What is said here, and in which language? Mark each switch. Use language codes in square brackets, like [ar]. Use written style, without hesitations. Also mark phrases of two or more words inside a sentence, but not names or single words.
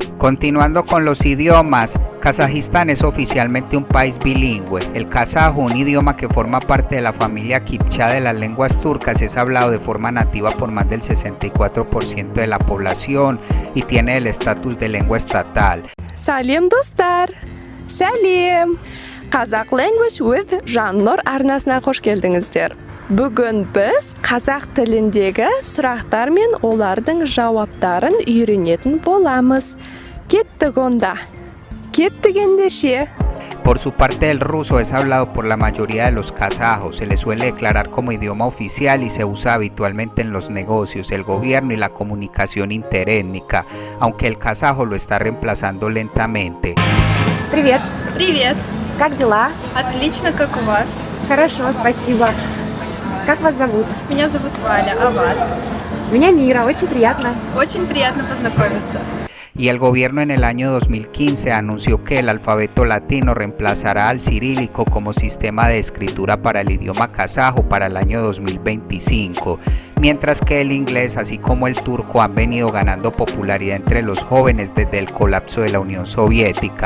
[es] Continuando con los idiomas, Kazajistán es oficialmente un país bilingüe. El kazajo, un idioma que forma parte de la familia kipcha de las lenguas turcas, es hablado de forma nativa por más del 64% de la población y tiene el estatus de lengua estatal. [kk] Salim dostlar. Salim. [en] Kazakh Language with [kk] Жаннұр арнасына қош келдіңіздер. Bugun biz қазақ тіліндегі сұрақтар мен олардың жауаптарын үйренетін боламыз. Кеттік онда. Кеттік ендеше. [es] Por su parte, el ruso es hablado por la mayoría de los kazajos, se le suele declarar como idioma oficial y se usa habitualmente en los negocios, el gobierno y la comunicación interétnica, aunque el kazajo lo está reemplazando lentamente. [ru] Привет. Привет. Как дела? Отлично, как у вас? Хорошо, спасибо. Как вас зовут? Меня зовут Валя, а вас? Меня Мира, очень приятно. Очень приятно познакомиться. [es] Y el gobierno en el año 2015 anunció que el alfabeto latino reemplazará al cirílico como sistema de escritura para el idioma kazajo para el año 2025, mientras que el inglés así como el turco han venido ganando popularidad entre los jóvenes desde el colapso de la Unión Soviética.